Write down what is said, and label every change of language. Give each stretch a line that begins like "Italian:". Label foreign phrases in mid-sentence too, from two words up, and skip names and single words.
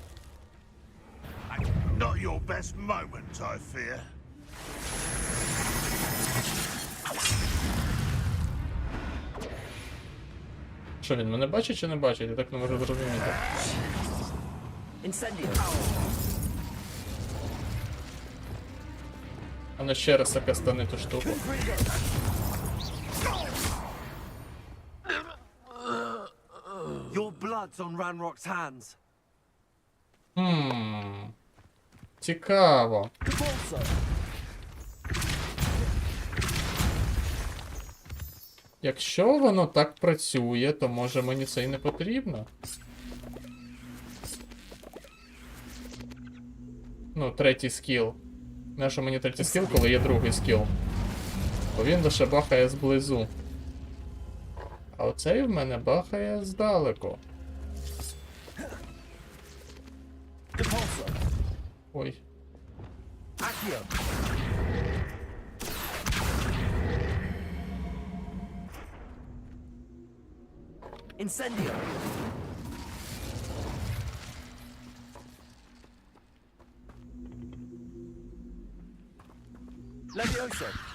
English: Not your best moment, I fear.
Ukrainian: Що, він мене бачить чи не бачить? Я так не можу зрозуміти. Incendio. А ну ще раз кастани ту штуку.
English: Your blood's on Ranrock's hands.
Ukrainian: Цікаво. Якщо воно так працює, то може мені це і не потрібно. Ну, третій скіл. Нащо мені третій скіл, коли є другий скіл? Бо він лише бахає зблизу. А оцей в мене бахає здалеку. Ой. Incendio. Levioso.